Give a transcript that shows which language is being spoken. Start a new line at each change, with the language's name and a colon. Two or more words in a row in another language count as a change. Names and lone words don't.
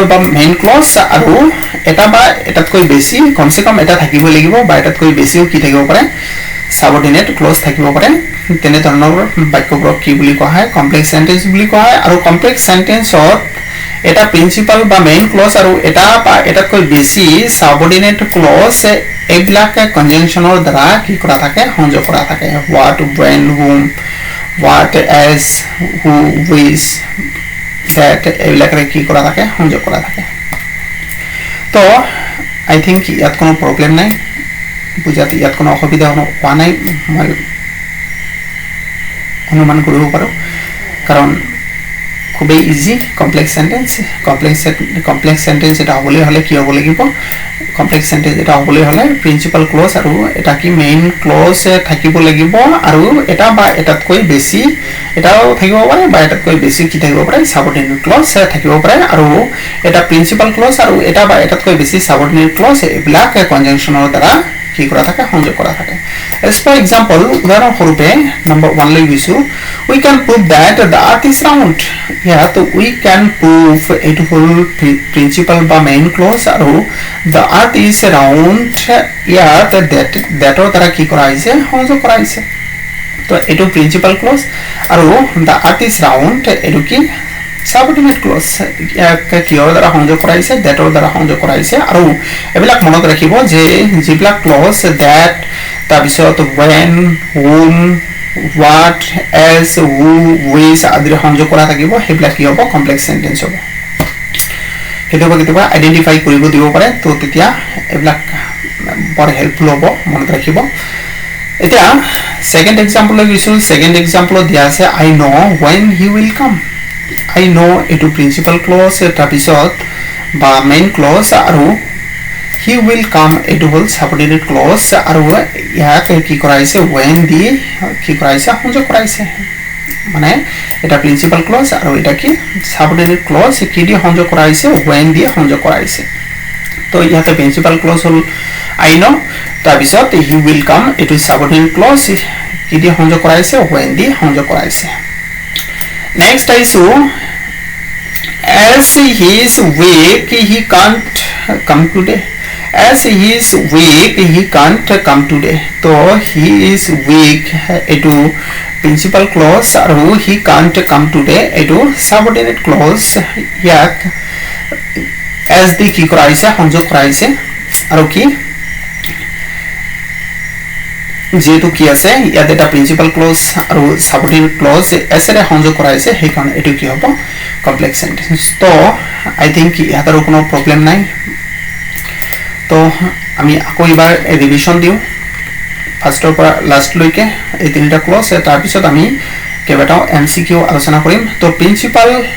Assamese: বা
English: main clause
Assamese: আৰু এটা বা এটাতকৈ বেছি কমসে কম এটা থাকিব লাগিব বা এটাতকৈ বেছিও কি থাকিব পাৰে
English: subordinate clause
Assamese: থাকিব পাৰে তেনে ধৰণৰ বাক্যবোৰক কি বুলি কোৱা হয়
English: complex sentence
Assamese: বুলি কোৱা হয় আৰু কমপ্লেক্স সেন্টেন্সত এটা প্ৰিন্সিপাল বা
English: main clause
Assamese: আৰু এটা বা এটাতকৈ বেছি
English: subordinate clause
Assamese: এইবিলাক কনজাংশনৰ দ্বাৰা কি কৰা থাকে সংযোগ কৰা থাকে
English: what when whom what as who with that
Assamese: এইবিলাক কি কৰা থাকে সংযোগ কৰা থাকে তো
English: I think
Assamese: ইয়াত কোনো প্ৰবলেম নাই বুজাত ইয়াত কোনো অসুবিধা হোৱা নাই মই অনুমান কৰিব পাৰো কাৰণ খুবই ইজি
English: complex sentence
Assamese: এটা হ'বলৈ হলে কি হ'ব লাগিব
English: complex sentence
Assamese: এটা হ'বলৈ হলে
English: principal clause
Assamese: আৰু এটা কি
English: main clause
Assamese: থাকিব লাগিব আৰু এটা বা এটাতকৈ বেছি এটাও থাকিব পাৰে বা এটাতকৈ বেছি কি থাকিব পাৰে
English: subordinate clause
Assamese: থাকিব পাৰে আৰু এটা
English: principal clause
Assamese: আৰু এটা বা এটাতকৈ বেছি
English: subordinate clause
Assamese: এইবিলাক কনজাংশনৰ দ্বাৰা কি কৰা থাকে সংযোগ কৰা থাকে
English: as for example
Assamese: উদাহৰণ স্বৰূপে নম্বৰ 1 লৈ গৈছো
English: we can prove that the earth is round yeah so we can prove it whole principle বা main clause আৰু the earth is round yeah that
Assamese: দ্বাৰা কি কৰা হৈছে সংযোগ কৰা হৈছে তো এটো
English: principal clause
Assamese: আৰু
English: the earth is round
Assamese: এটো কি
English: subordinate clause
Assamese: কিহৰ দ্বাৰা সংযোগ কৰাইছে দ্যাটৰ দ্বাৰা সংযোগ কৰাইছে আৰু এবিলাক মনত ৰাখিব যে যিবিলাক ক্লজ দ্যাট তাৰপিছত
English: when whom what as who with
Assamese: আদিৰ সংযোগ কৰা থাকিব সেইবিলাক কি হ'ব
English: complex sentence
Assamese: হ'ব কেতিয়াবা আইডেন্টিফাই কৰিব দিব পাৰে তো তেতিয়া এবিলাক বৰ হেল্পফুল হ'ব মনত ৰাখিব এতিয়া
English: second example
Assamese: লৈ গৈছো সেকেন্ড এক্সাম্পলত দিয়া আছে
English: I know when he will come I know
Assamese: এটো
English: principal clause
Assamese: তাৰপিছত বা মেইন ক্লজ আৰু
English: he will come
Assamese: এটো হল
English: subordinate clause
Assamese: আৰু ইয়াক কি কৰাইছে when দি কি কৰাইছে সংযোগ কৰাইছে মানে এটা
English: principal clause
Assamese: আৰু এটা কি
English: subordinate clause
Assamese: কি দি সংযোগ কৰাইছে when দি সংযোগ কৰাইছে তো ইয়াতে
English: principal clause
Assamese: হল
English: I know
Assamese: তাৰ পিছত
English: he will come
Assamese: এটো
English: subordinate clause
Assamese: কি দি সংযোগ কৰাইছে when দি সংযোগ কৰাইছে next আইছো
English: as he is weak he can't come today as he is weak he can't come today so he is weak etu principal clause aru he can't come today etu subordinate clause yak as the
Assamese: কি কৰাইছে সংযোগ কৰাইছে আৰু কি যেহেতু কি আছে ইয়াত এটা
English: principal clause
Assamese: আৰু
English: subordinate clause
Assamese: এসরে সংযোগ কৰাইছে সেই কাৰণ এটো কি হ'ব
English: complex sentence
Assamese: তো
English: I think
Assamese: ইয়াতৰ কোনো প্ৰবলেম নাই তো আমি আকৌ এবাৰ ৰিভিশন দিও ফাৰ্স্টৰ পৰা লাস্ট লৈকে এই তিনিটা ক্লজ তাৰ পিছত আমি কেইবাটাও এমসিকিউ আলোচনা কৰিম তো প্ৰিন্সিপাল